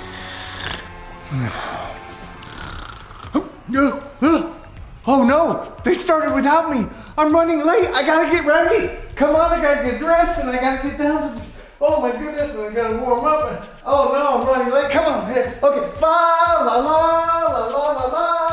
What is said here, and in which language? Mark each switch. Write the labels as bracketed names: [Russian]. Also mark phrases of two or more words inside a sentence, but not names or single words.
[English] Oh no, they started without me. I'm running late. I gotta get ready. Come on, I gotta get dressed and I gotta get down to the... Oh my goodness, and I gotta warm up. Oh no, I'm running late. Come on. Okay, fa la la la la la la.